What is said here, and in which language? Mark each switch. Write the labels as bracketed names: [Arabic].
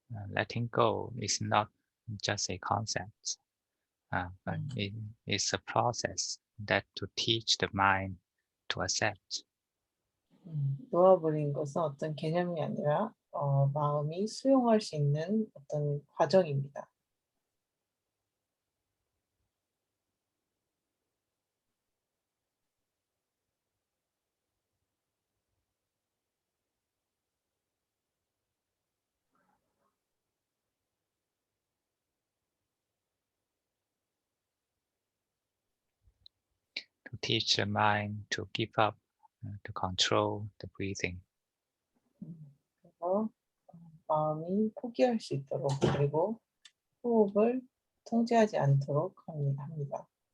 [English] Letting go is not just a concept, but it is a process that to teach the mind to accept. [Korean] 놓아버린 것은 어떤 개념이 아니라 마음이 수용할 수 있는 어떤 과정입니다. [English] To teach the mind to give up, to control the breathing. [Korean] 그래서 마음이 포기할 수 있도록 그리고 호흡을 통제하지 않도록 합니다.